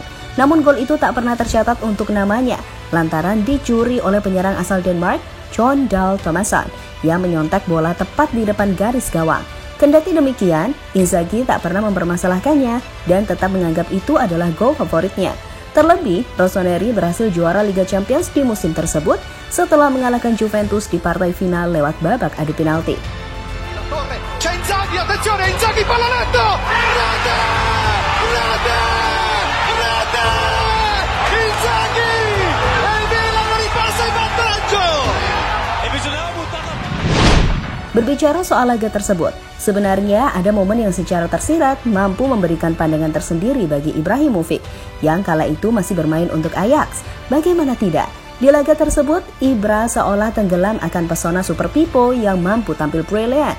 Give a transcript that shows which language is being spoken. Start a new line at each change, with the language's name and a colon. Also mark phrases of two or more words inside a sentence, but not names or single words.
Indonesian: Namun gol itu tak pernah tercatat untuk namanya, lantaran dicuri oleh penyerang asal Denmark, Jon Dahl Tomasson, yang menyontek bola tepat di depan garis gawang. Kendati demikian, Inzaghi tak pernah mempermasalahkannya dan tetap menganggap itu adalah gol favoritnya. Terlebih, Rossoneri berhasil juara Liga Champions di musim tersebut setelah mengalahkan Juventus di partai final lewat babak adu penalti.
Italian: C'è Inzaghi, attenzione, Inzaghi palla netto! Rete! Rete! Rete! Inzaghi! E il Milan ripassa in vantaggio!
Indonesian: Berbicara soal laga tersebut, sebenarnya ada momen yang secara tersirat mampu memberikan pandangan tersendiri bagi Ibrahimovic yang kala itu masih bermain untuk Ajax. Bagaimana tidak? Di laga tersebut, Ibra seolah tenggelam akan pesona Super Pipo yang mampu tampil brilian.